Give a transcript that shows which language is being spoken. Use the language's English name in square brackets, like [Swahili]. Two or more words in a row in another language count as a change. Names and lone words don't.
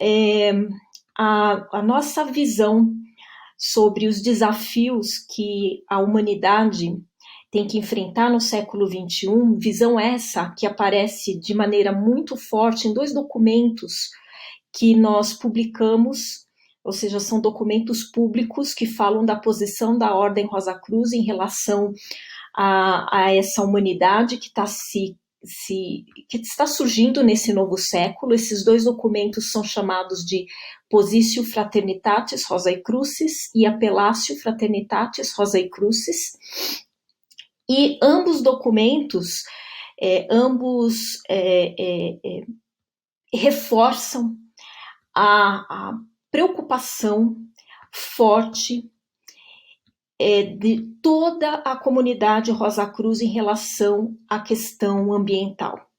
[Portuguese] a nossa visão sobre os desafios que a humanidade tem que enfrentar no século XXI, visão essa que aparece de maneira muito forte em 2 documentos que nós publicamos, ou seja, são documentos públicos que falam da posição da Ordem Rosa Cruz em relação a essa humanidade que está surgindo nesse novo século. Esses 2 documentos são chamados de Positio Fraternitatis Rosae Crucis e Apellatio Fraternitatis Rosae Crucis. E ambos documentos, reforçam a preocupação forte de toda a comunidade Rosa Cruz em relação à questão ambiental.